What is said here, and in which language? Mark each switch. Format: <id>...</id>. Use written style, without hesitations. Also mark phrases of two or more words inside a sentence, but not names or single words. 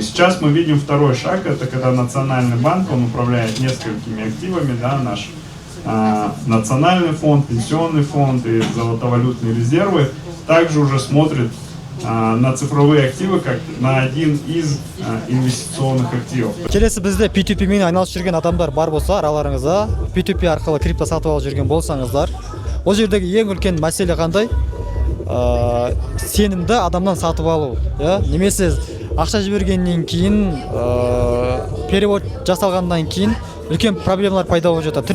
<ru>Сейчас мы видим второй шаг, это когда Национальный банк, он управляет несколькими активами, да, наш национальный фонд, пенсионный фонд и золотовалютные резервы, также уже смотрит на цифровые активы как на один из инвестиционных активов.</ru> <kk>Келесі бізде P2P-мен айналысып жүрген адамдар бар болса, араларыңызда P2P арқылы крипто сатып алып жүрген болсаңыздар, ол жердегі ең үлкен мәселе қандай? Сенімді адамнан сатып алу, немесе ақша жібергеннен кейін, перевод жасалғаннан кейін үлкен проблемалар пайда болып жатыр.</kk>